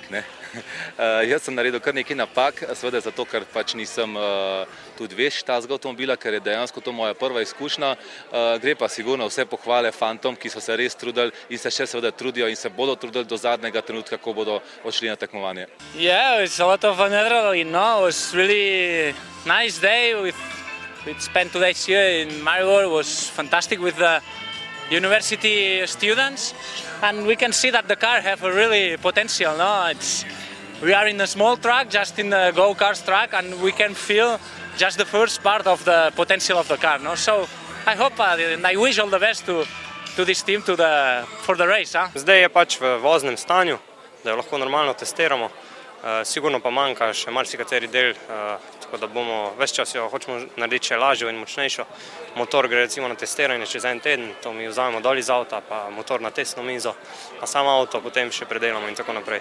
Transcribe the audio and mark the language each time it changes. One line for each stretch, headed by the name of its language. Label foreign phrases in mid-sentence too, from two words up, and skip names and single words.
Slovenian: Jaz sem naredil kar nekaj napak, seveda zato, ker pač nisem tudi veš tazga avtomobila, ker je dejansko to moja prva izkušnja. Gre pa sigurno vse pohvale fantom, ki so se res trudili in se še seveda trudijo in se bodo trudili do zadnjega trenutka, ko bodo odšli na tekmovanje.
English: Yeah, it's a lot of adrenaline, no? It was really nice day. We spent 2 days here in Maribor. It was fantastic with the university students, and we can see that the car have a really potential. No, we are in a small track, just in the go-kart track, and we can feel just the first part of the potential of the car. No, so I hope and I wish all the best to this team for the race.
Slovenian: Zdaj je pač v voznem stanju, da jo lahko normalno testiramo. Sigurno pa manjka še marsikateri del, tako da bomo ves čas jo hočemo narediti še lažjo in močnejšo. Motor gre recimo na testiranje čez en teden, to mi vzamemo dol iz avta, pa motor na testno mizo, pa samo avto potem še predelamo in tako naprej.